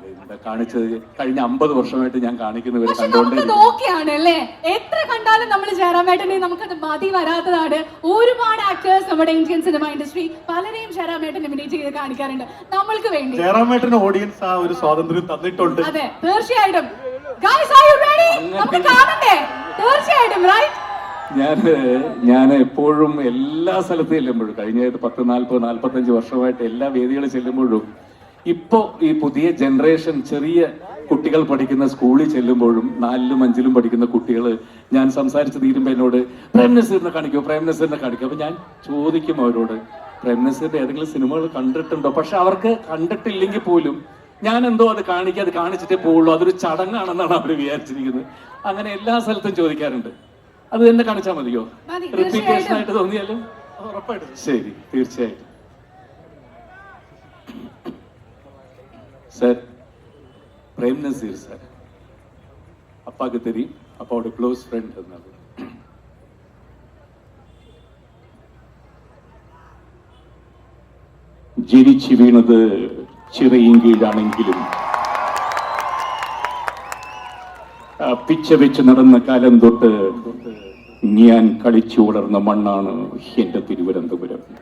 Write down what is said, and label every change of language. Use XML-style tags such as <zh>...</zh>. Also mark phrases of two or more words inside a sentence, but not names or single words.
<ml>കാണിച്ചത് കഴിഞ്ഞ 50 വർഷമായിട്ട് ഞാൻ കാണിക്കുന്നവരെ കണ്ടോണ്ടല്ലേ. എത്ര കണ്ടാലും നമ്മൾ ജയറാമേട്ടനെ നമുക്കത് മതി വരാത്തതാണ്. ഒരുപാട് ആക്ടേഴ്സ് നമ്മുടെ</ml> <en>Indian cinema industry</en> <ml>പലരെയും ജയറാമേട്ടൻ ഇമിറ്റേറ്റ് ചെയ്ത് കാണിക്കാറുണ്ട് നമ്മൾക്ക് വേണ്ടി. ജയറാമേട്ടന് ഓഡിയൻസ് ആ ഒരു സ്വാതന്ത്ര്യം തന്നിട്ടുണ്ട്. അതെ, തീർച്ചയായിട്ടും.</ml> <en>Guys, are you ready?</en> <ml>നമുക്ക് കാണണ്ടേ? തീർച്ചയായിട്ടും, right? ഞാൻ എപ്പോഴും എല്ലാ സ്ഥലത്തും ചെല്ലുമ്പോഴും കഴിഞ്ഞ 10, 40, 45 വർഷമായിട്ട് എല്ലാ വേദികളിൽ ചെല്ലുമ്പോഴും ഇപ്പോ ഈ പുതിയ ജനറേഷൻ ചെറിയ കുട്ടികൾ പഠിക്കുന്ന സ്കൂളിൽ ചെല്ലുമ്പോഴും 4ലും 5ലും പഠിക്കുന്ന കുട്ടികൾ ഞാൻ സംസാരിച്ച് തീരുമ്പോ എന്നോട് പ്രേം നസീറിനെ കാണിക്കോ, പ്രേം നസീറിനെ കാണിക്കോ. അപ്പൊ ഞാൻ ചോദിക്കും അവരോട്, പ്രേം നസീറിന്റെ ഏതെങ്കിലും സിനിമകൾ കണ്ടിട്ടുണ്ടോ? പക്ഷെ അവർക്ക് കണ്ടിട്ടില്ലെങ്കിൽ പോലും ഞാൻ എന്തോ അത് കാണിച്ചിട്ടേ പോവുള്ളൂ, അതൊരു ചടങ്ങാണെന്നാണ് അവർ വിചാരിച്ചിരിക്കുന്നത്. അങ്ങനെ എല്ലാ സ്ഥലത്തും ചോദിക്കാറുണ്ട്. അത് തന്നെ കാണിച്ചാൽ മതിയോ? റിപ്പീറ്റേഷൻ ആയിട്ട് തോന്നിയാലും ഉറപ്പായിട്ടും. ശരി, തീർച്ചയായിട്ടും.</ml> <ta>சார் பிரேம் நசீர் சார் அப்பாவுக்கு தெரியும், அப்பாவோட</ta> <en>close friend.</en> <ml>அதனால ജനിച്ചു വീണത് ചിറയും കീഴാണെങ്കിലും പിച്ച വെച്ച് നടന്ന കാലം തൊട്ട് ഞാൻ കളിച്ചു വളർന്ന മണ്ണാണ് എന്റെ തിരുവനന്തപുരം.</ml>